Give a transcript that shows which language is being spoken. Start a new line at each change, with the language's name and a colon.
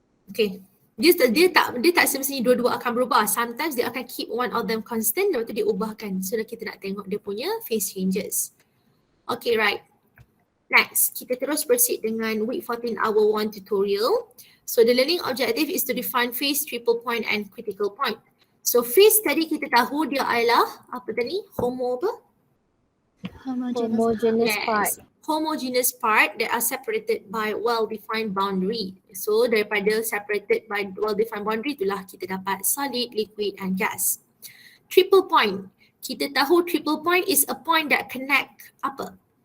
Malay: Okay. Dia tak semestinya dua-dua akan berubah.
English: Sometimes dia akan keep one of them constant,
Malay: lepas tu dia ubahkan. So kita nak tengok dia punya phase changes. Okay, right. Next, kita terus proceed dengan week 14 hour 1 tutorial.
English: So the learning objective is to define phase, triple point and critical point.
Malay: So phase tadi kita tahu dia adalah apa tadi?
English: Homogeneous part. Homogeneous part that are separated by well-defined boundary.
Malay: So daripada separated by well-defined boundary itulah kita dapat solid, liquid and gas.
English: Triple point.
Malay: Kita tahu
English: triple point is a point that connect apa?